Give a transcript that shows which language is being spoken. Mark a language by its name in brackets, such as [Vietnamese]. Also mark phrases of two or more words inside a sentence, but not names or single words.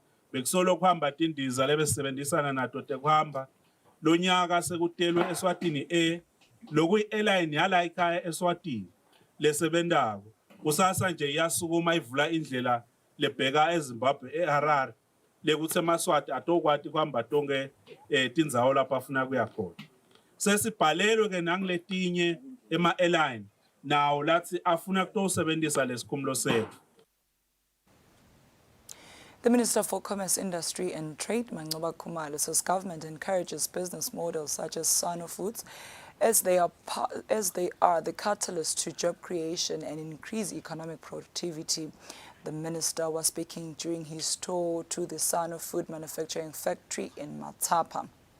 [Swati] bekusolo kuhamba tindiza lebesebenzisana nato tekuhamba lonyaka sekutelwe Eswatini lokuyi airline yala ekhaya Eswatini lesebendako kusasa nje yasukuma ivula indlela lebheka eZimbabwe eHarare lekuthi eMaswati atokwati kuhamba tonke tindzawo lapha afuna kuya khona sesibhalelwe ke nangiletinye ema-airline nawo lathi afuna kutosebenzisa lesikhumulo sethu. [English] The Minister for Commerce, Industry and Trade, Mancoba Khumalo, says government encourages business models such as Sano Foods as they are the catalyst to job creation and increase economic productivity. The minister was speaking during his tour to the Sano Food Manufacturing Factory in Matapa.